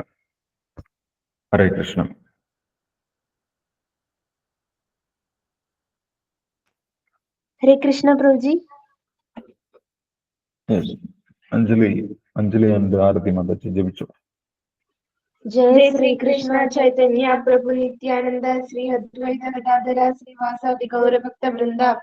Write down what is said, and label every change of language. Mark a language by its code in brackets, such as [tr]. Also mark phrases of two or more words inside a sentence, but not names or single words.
[ml] ഹരേ കൃഷ്ണ. ഹരേ കൃഷ്ണ പ്രഭുജി. അഞ്ജലി ആൻഡ് ആരതി മതച്ച് ജപിച്ചു. [sa] जय श्री कृष्ण चैतन्य प्रभु नित्यानंद श्री अद्वैत गदाधर श्रीवासादि गौर भक्त वृंदा